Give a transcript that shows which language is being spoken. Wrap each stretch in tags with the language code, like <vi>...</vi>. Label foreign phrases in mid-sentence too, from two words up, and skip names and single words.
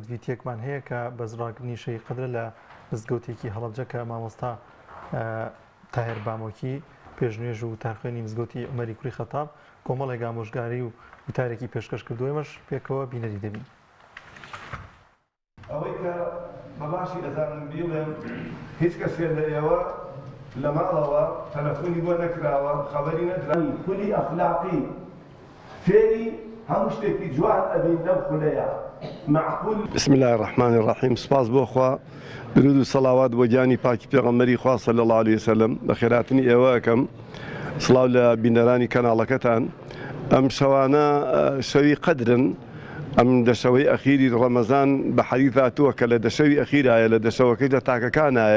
<ckb>ڤیتیەکمان هەیە کە بەزڕاگرنی شەی قەدرە لە مزگەوتێکی هەڵەبجە کە مامۆستا تاهێر بامۆکی پێشنوێژ و تارخوێنی مزگەوتی عومەری کوڕی خەتاب کۆمەڵێک ئامۆژگاری و وتارێکی پێشکەش کردو ئێمەش پێکەوە بینەری دەبین. ئەوەی کە بەباشی ئەزانم بیڵێم هیچ کەسێک لە ئێوە لە ماڵەوە تەلەفۆنی بۆ نەکراوە خەبەری نەدرانی خولی ئەخلاقی فێری هەموو شتێکی جوان ئەبین لەم خولەیە معقول.</ckb> <ar>بسم الله الرحمن الرحیم.</ar> <ckb>سپاس بۆ خوا درود و سەڵاوات بۆ گیانی پاکی پێغەمبەری خوا</ckb> <ar>صلی الله علیه وسلم.</ar> <ckb>بە خێراتنی ئێوە ئەکەم سڵاو لە بینەرانی کەناڵەکەتان. ئەم شەوانە شەوی قەدرن، ئەم دەشەوەی ئەخیری ڕەمەزان بە حەدیث هاتووە کە لە دەشەوی ئەخیرایە لە دەشەوەکەی لە تاکەکانایە.</ckb>